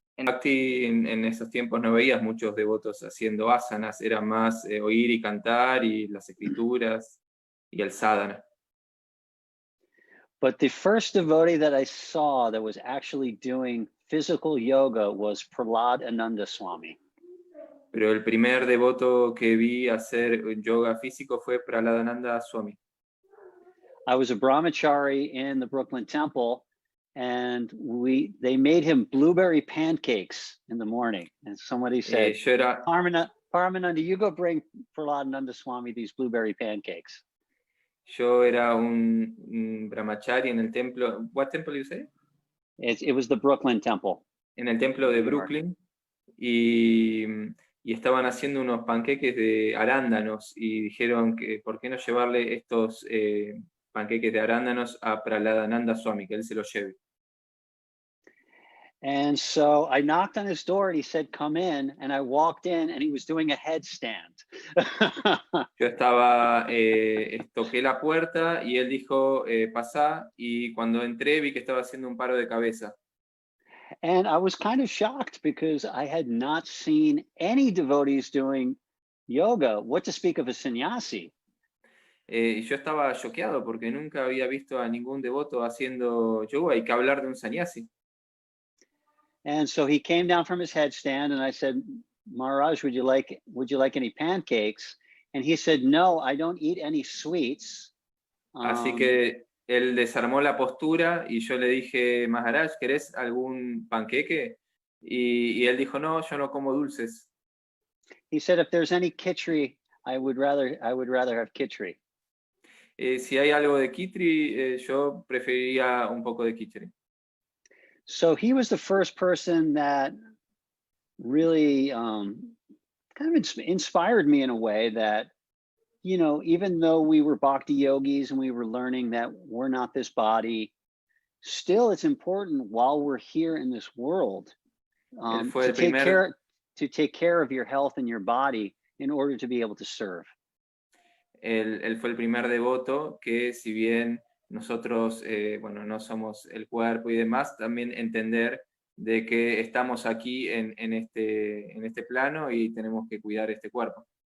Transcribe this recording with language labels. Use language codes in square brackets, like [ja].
[es] En Bhakti, en esos tiempos no veías muchos devotos haciendo asanas, era más oír y cantar y las escrituras y el sadhana. [en] But the first devotee that I saw that was actually doing physical yoga was Prahlad Ananda Swami. [es] Pero el primer devoto que vi hacer yoga físico fue Praladananda Swami. [en] I was a brahmachari in the Brooklyn Temple, and they made him blueberry pancakes in the morning. And somebody said, Paramananda, you go bring Prahlad Ananda Swami these blueberry pancakes. [es] Yo era un brahmachari en el templo. [en] What temple you say? It was the Brooklyn Temple. [es] En el templo de Brooklyn. Y estaban haciendo unos panqueques de arándanos y dijeron que por qué no llevarle estos panqueques de arándanos a Praladananda Swami, que él se los lleve. [en] And so I knocked on his door and he said, come in. And I walked in and he was doing a headstand. [es] Yo estaba, toqué la puerta y él dijo, pasá. Y cuando entré vi que estaba haciendo un paro de cabeza. [en] And I was kind of shocked because I had not seen any devotees doing yoga. What to speak of a sannyasi? [es] Y yo estaba choqueado porque nunca había visto a ningún devoto haciendo yoga y que hablar de un sannyasi. [en] And so he came down from his headstand and I said, Maharaj, would you like any pancakes? And he said, no, I don't eat any sweets. [es] Así que él desarmó la postura y yo le dije, Maharaj, ¿querés algún panqueque? Y él dijo, no, yo no como dulces. [en] He said, if there's any khichdi, I would rather have khichdi. [es] Si hay algo de kitri, yo preferiría un poco de kitri. [en] So he was the first person that really kind of inspired me in a way that, you know, even though we were bhakti yogis and we were learning that we're not this body, still it's important while we're here in this world to take care of your health and your body in order to be able to serve. [es] Él fue el primer devoto que, si bien nosotros, bueno, no somos el cuerpo y demás, también entender de que estamos aquí en este plano y tenemos que cuidar este cuerpo.